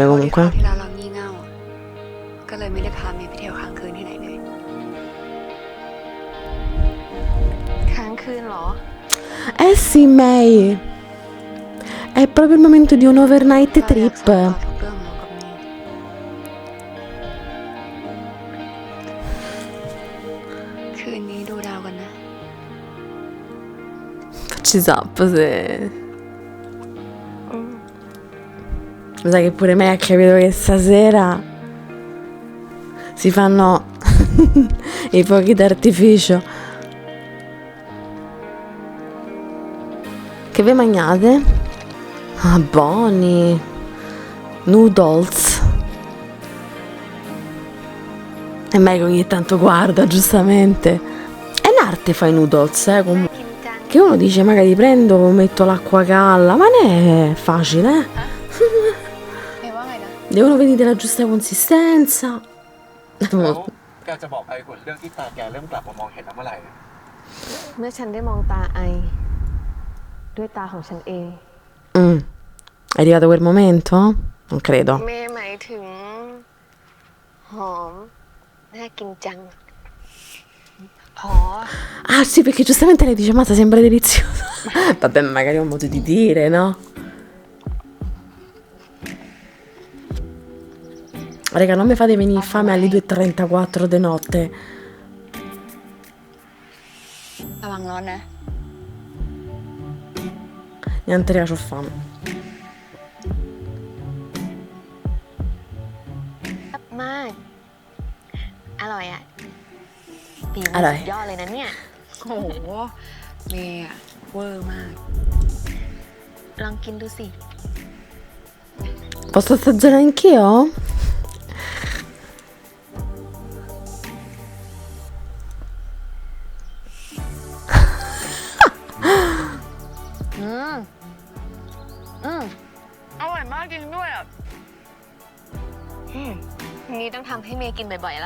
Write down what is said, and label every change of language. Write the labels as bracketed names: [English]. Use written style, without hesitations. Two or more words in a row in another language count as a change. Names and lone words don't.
[Thai] คราว [Italian] comunque. [Thai] ที่แล้วเรางี่เง่าอะก็เลยไม่ได้พาเมย์ไปเที่ยวค้างคืนที่ไหนเลย ค้างคืนเหรอ [Italian] Eh sì, May. È proprio il momento di un overnight [Thai] เราอยาก [Italian] trip. [Thai] สานต่อทุกเรื่องเรากับเมย์คืนนี้ดูดาวกันนะ [Italian] Facci zap se... Mi sa che pure me ha capito che stasera si fanno i fuochi d'artificio. Che vi mangiate? Ah, buoni. Noodles. E Meg ogni tanto guarda, giustamente. È un'arte fare i noodles, comunque. [Thai] กินจัง [Italian] Che uno dice magari prendo, metto l'acqua calla, ma non è facile, [Thai] เมย์ว่าไงนะ [Italian] Devono venire la giusta consistenza. [Thai] แล้วแกจะบอกไอ้คนเรื่องที่ตาแกเริ่มกลับมามองเห็นแล้วเมื่อไหร่ เมื่อฉันได้มองตาไอ ด้วยตาของฉันเอง [Italian] È arrivato quel momento? Non credo. [Thai] เมย์หมายถึง หอม น่ากินจัง อ๋อ [Italian] Ah sì, perché giustamente lei dice, mazza, sembra delizioso. Vabbè, magari è un modo di dire, no? Raga, non mi fate venire fame alle 2:34 di notte. [Thai] ระวังร้อนนะ [Italian] Niente, raga, c'ho fame. [Thai] มาก อร่อยอ่ะฝีมื อร่อย สุดยอดเลยนะเนี่ย โอ้โห เมย์อะเวอร์มาก ลองกินดูสิ [Italian] Posso assaggiare anch'io? อืม อืม [Thai] อร่อยมากจริงด้วยอ่ะ นี่ต้องทำให้เมย์กินบ่อยๆแล้ว